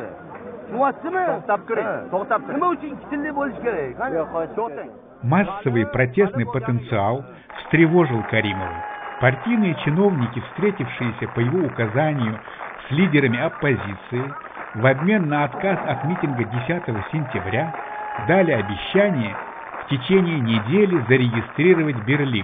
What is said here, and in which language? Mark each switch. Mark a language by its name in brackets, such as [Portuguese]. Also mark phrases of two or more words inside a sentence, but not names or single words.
[Uzbek] Tushunyapsizmi? To'xtab turing. To'xtab turing. Nima uchun ikki tilli bo'lish kerak? Qani? [Russian] Массовый протестный потенциал встревожил Каримова. Партийные чиновники, встретившиеся по его указанию с лидерами оппозиции, в обмен на отказ от митинга 10 сентября дали обещание в течение недели зарегистрировать Берлик.